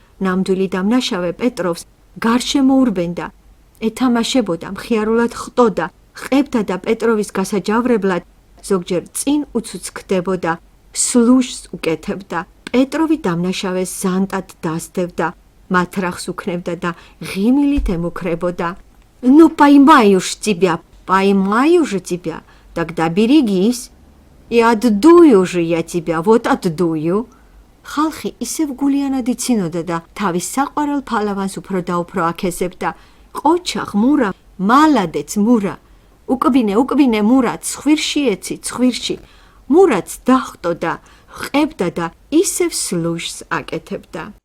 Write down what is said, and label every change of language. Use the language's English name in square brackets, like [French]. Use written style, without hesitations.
[Georgian] ნამდვილი დამნაშავე პეტროვს გარშემო ურბენდა, ეთამაშებოდა, მხიარულად ხტოდა, ყებდა და პეტროვის გასაჯავრებლად ზოგჯერ წინ უცუცქდებოდა, სლუშს უკეთებდა. პეტროვი დამნაშავეს ზანტად დასდევდა, მათრახს უქნებდა და ღიმილით ემუქრებოდა. [Russian] "Ну, поймаю ж тебя, поймаю же тебя, тогда берегись. И отдую же я тебя, вот отдую." [Georgian] ხალხი ისევ გულიანად იცინოდა და თავის საყვარელ ფალავანს უფრო და უფრო აქეზებდა. "ყოჩახ, მურა, მალადეც, მურა. უკბინე, მურა, ცხვირში ეცი, ცხვირში." მურაც დახტოდა, ყებდა და ისევ სლუშს აკეთებდა.